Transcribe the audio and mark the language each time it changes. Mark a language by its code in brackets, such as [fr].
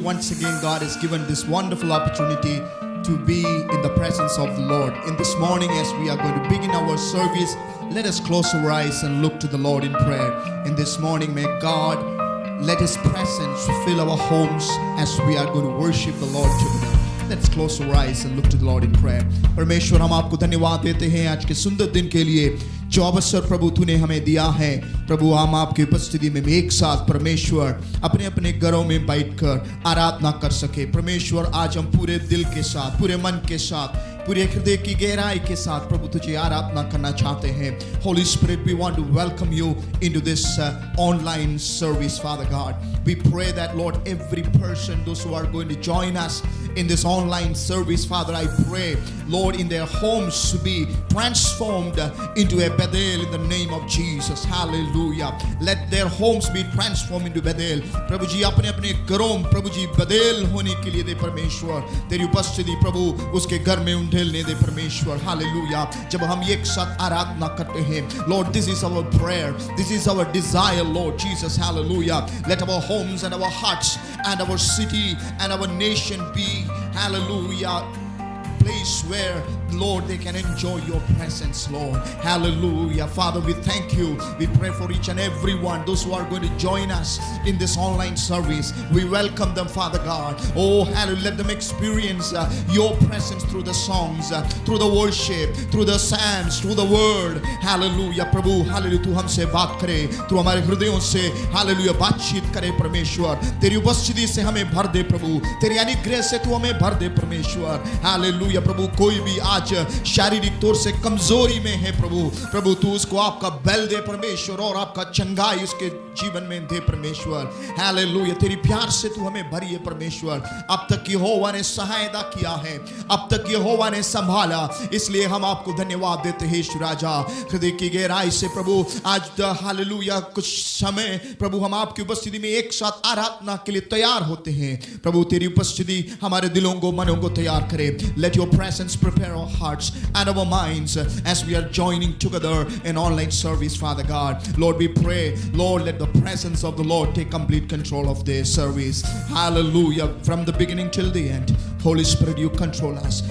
[en] Once again, God has given this wonderful opportunity to be in the presence of the Lord. In this morning, as we are going to begin our service, let us close our eyes and look to the Lord in prayer. In this morning, may God let His presence fill our homes as we are going to worship the Lord together. Let's close our eyes and look to the Lord in prayer. [hi] परमेश्वर, हम आपको धन्यवाद देते हैं आज के सुंदर दिन के लिए जो अवसर प्रभु तूने हमें दिया है। प्रभु, हम आपकी उपस्थिति में एक साथ परमेश्वर अपने अपने घरों में बैठकर आराधना कर सके। परमेश्वर, आज हम पूरे दिल के साथ, पूरे मन के साथ, पूरे हृदय की गहराई के साथ प्रभु तुझे आराधना करना चाहते हैं। [en] Holy Spirit, we want to welcome you into this online service, Father God. We pray that, Lord, every person, those who are going to join us in this online service, Father, I pray, Lord, in their homes to be transformed into a Bethel in the name of Jesus. Hallelujah. Let their homes be transformed into Bethel. [hi] प्रभु जी, अपने अपने घरों प्रभु जी बदल होने के लिए दे परमेश्वर। तेरी उपस्थिति प्रभु उसके घर में उंडेलने दे परमेश्वर। हालेलुया। जब हम एक साथ आराधना करते हैं, [en] Lord, this is our prayer, this is our desire, Lord Jesus. Hallelujah. Let our homes and our hearts and our city and our nation be, hallelujah, place where, Lord, they can enjoy your presence, Lord. Hallelujah. Father, we thank you. We pray for each and every one, those who are going to join us in this online service. We welcome them, Father God. Oh, hallelujah. Let them experience your presence through the songs, through the worship, through the psalms, through the word. Hallelujah. [hi] Prabhu, hallelujah, तू हमसे बात करे, तू हमारे हृदयों से, hallelujah, बातचीत करे परमेश्वर। तेरी उपस्थिति से हमें भर दे प्रभु, तेरी अनुग्रह से तू हमें भर दे परमेश्वर। हालेलुया। प्रभु, कोई भी आज शारीरिक तौर से कमजोरी में है प्रभु तू उसको आपका बल दे परमेश्वर और आपका चंगाई उसके जीवन में दे परमेश्वर। हालेलुया। तेरी प्यार से तू हमें भरिए परमेश्वर। अब तक यहोवा ने सहायता किया है, अब तक यहोवा ने संभाला, इसलिए हम आपको धन्यवाद देते हैं यीशु राजा। हृदय की गहराई से प्रभु आज हालेलुया कुछ समय प्रभु हम आपकी उपस्थिति में एक साथ आराधना के लिए तैयार होते हैं। प्रभु, तेरी उपस्थिति हमारे दिलों को, मनों को तैयार करे। [en] Let your presence prepare our hearts and our minds as we are joining together in online service, Father God. Lord, we pray, Lord, let the presence of the Lord take complete control of this service. Hallelujah. From the beginning till the end, Holy Spirit, you control us.